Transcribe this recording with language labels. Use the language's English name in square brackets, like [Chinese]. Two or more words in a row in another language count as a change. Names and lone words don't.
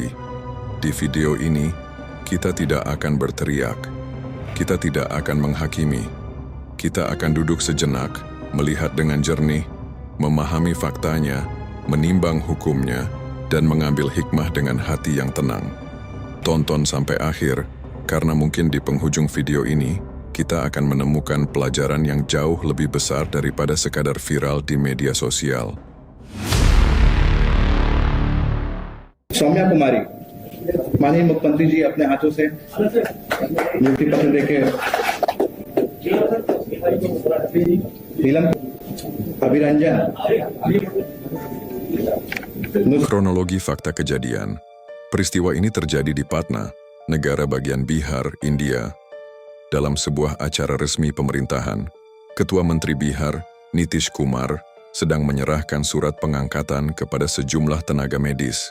[Indonesian] Di video ini, kita tidak akan berteriak, kita tidak akan menghakimi, kita akan duduk sejenak, melihat dengan jernih, memahami faktanya, menimbang hukumnya, dan mengambil hikmah dengan hati yang tenang. Tonton sampai akhir, karena mungkin di penghujung video ini, kita akan menemukan pelajaran yang jauh lebih besar daripada sekadar viral di media sosial. [Hindi] सौम्या कुमारी, माननीय मुख्यमंत्री जी अपने हाथों से नियुक्ति पत्र देके नीलम अभिरंजन। [Indonesian] Kronologi fakta kejadian. Peristiwa ini terjadi di Patna, negara bagian Bihar, India. Dalam sebuah acara resmi pemerintahan, Ketua Menteri Bihar, Nitish Kumar, sedang menyerahkan surat pengangkatan kepada sejumlah tenaga medis.